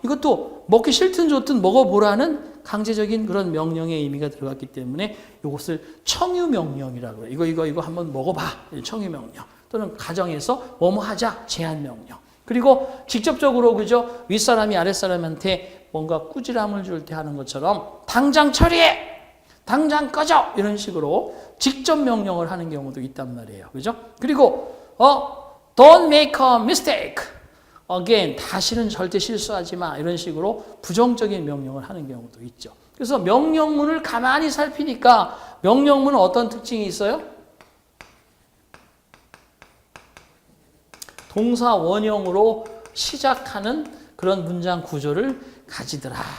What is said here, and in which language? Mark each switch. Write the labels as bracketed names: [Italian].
[Korean] 이것도 먹기 싫든 좋든 먹어보라는 강제적인 그런 명령의 의미가 들어갔기 때문에 이것을 청유명령이라고 해요. 이거 한번 먹어봐. 청유명령. 또는 가정에서 뭐뭐 하자. 제한명령. 그리고 직접적으로 그죠? 윗사람이 아랫사람한테 뭔가 꾸지람을 줄 때 하는 것처럼 당장 처리해! 당장 꺼져! 이런 식으로 직접 명령을 하는 경우도 있단 말이에요. 그죠? 그리고 [English] Don't make a mistake. Again, [Korean] 다시는 절대 실수하지 마. 이런 식으로 부정적인 명령을 하는 경우도 있죠. 그래서 명령문을 가만히 살피니까 명령문은 어떤 특징이 있어요? 동사 원형으로 시작하는 그런 문장 구조를 가지더라.